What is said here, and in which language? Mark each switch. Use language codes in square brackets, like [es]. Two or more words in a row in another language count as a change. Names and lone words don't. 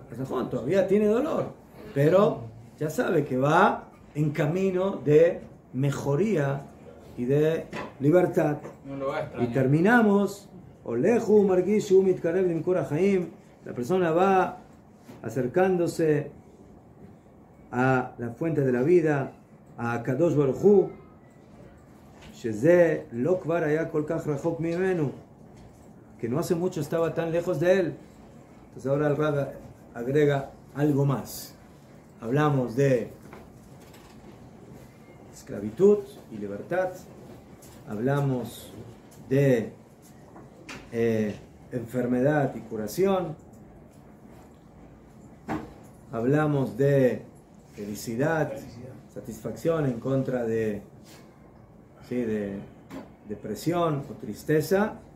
[es] Todavía tiene dolor, pero ya sabe que va en camino de mejoría y de libertad. No lo va a extrañar. Y terminamos, [he] והוא מרגיש מתקרב למקור חיים. [es] La persona va acercándose a la fuente de la vida, a Kadosh Baruch Hu, [he] שזה לא כבר היה כל כך רחוק ממנו, [es] que no hace mucho estaba tan lejos de él. Entonces ahora el Rab agrega algo más. Hablamos de esclavitud y libertad, hablamos de enfermedad y curación, hablamos de felicidad, satisfacción en contra de depresión o tristeza.